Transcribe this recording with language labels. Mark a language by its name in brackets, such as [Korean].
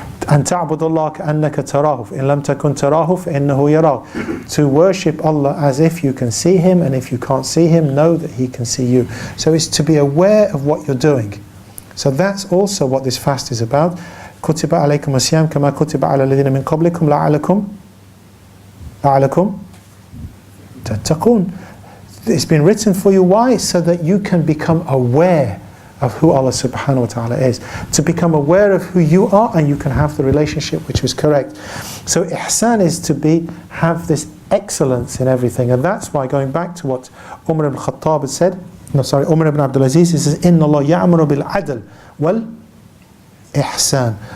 [Arabic] أن تعبد الله كأنك تراه فإن لم تكن تراه فإنه يراك. [English] To worship Allah as if you can see Him, and if you can't see Him, know that He can see you. So it's to be aware of what you're doing. So that's also what this fast is about. [Arabic] كتب عليكم الصيام كما كتب على الذين من قبلكم لعلكم تتقون. [English] It's been written for you. Why? So that you can become aware of who Allah subhanahu wa ta'ala is. To become aware of who you are, and you can have the relationship which is correct. So ihsan is to have this excellence in everything. And that's why, going back to what Umar ibn Khattab had said, Umar ibn Abdul Aziz, he says, [Arabic] "Inna Allah ya'muru bil adl wal ihsan."